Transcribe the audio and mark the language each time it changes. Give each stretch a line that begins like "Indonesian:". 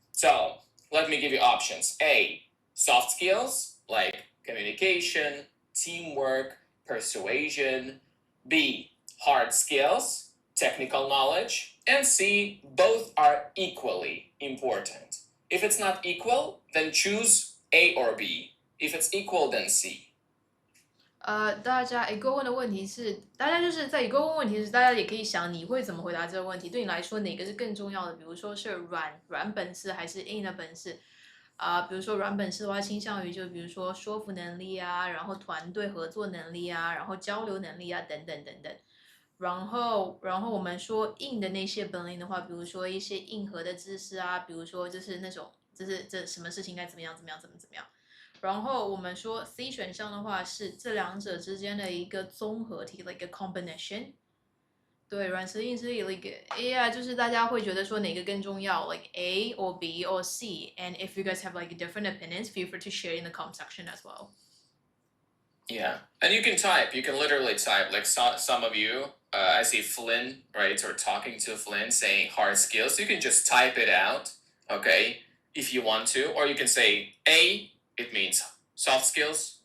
English: So let me give you options. A, soft skills like communication, teamwork, persuasion. B, hard skills, technical knowledge. And C, both are equally important. If it's not equal, then choose A or B. If it's equal, then C.
Chinese: 大家一个问的问题是，大家就是在一个问题是，大家也可以想你会怎么回答这个问题。对你来说，哪个是更重要的？比如说是软本事还是硬的本事？比如说软本事的话，倾向于就比如说说服能力啊，然后团队合作能力啊，然后交流能力啊，等等等等。然后我们说硬的那些本领的话，比如说一些硬核的知识啊，比如说就是那种就是这什么事情该怎么样怎么样怎么样。然后我们说 C 选项的话是这两者之间的一个综合体，
English: like a combination。
Chinese: 对，软实力是
English: like yeah，
Chinese: 就是大家会觉得说哪个更重要，
English: like A or B or C。 And if you guys have like different opinions, feel free to share in the comment section as well. Yeah, and you can type. You can literally type. Like some of you, I see Flynn, right, or talking to Flynn saying hard skills. You can just type it out, okay, if you want to, or you can say A, it means soft skills.